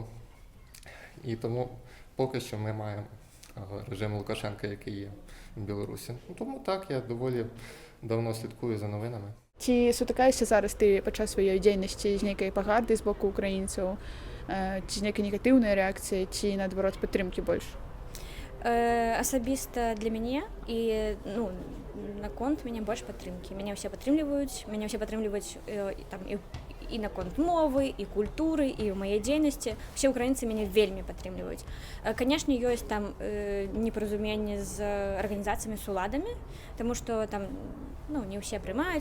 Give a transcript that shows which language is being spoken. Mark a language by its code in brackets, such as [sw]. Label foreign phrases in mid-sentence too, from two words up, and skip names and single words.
[uk] І тому поки що ми маємо режим Лукашенка, який є в Білорусі. Тому так, я доволі давно слідкую за новинами. Ці сутикаєшся зараз ти підчас своєї діяльності з некої погарди з боку українців, чи з некої негативної реакції, чи, наоборот, підтримки більше? [be] Асабіста для мяне і ну, наконт мяне больш падтрымкі. Мяне ўсе падтрымліваюць там і наконт мовы, і культуры, і ў маёй дзейнасці. Усе украінцы мяне вельмі падтрымліваюць. Канешне, ёсць там непаразуменне з арганізацыямі, з уладамі, таму што там ну, не ўсе прымаюць.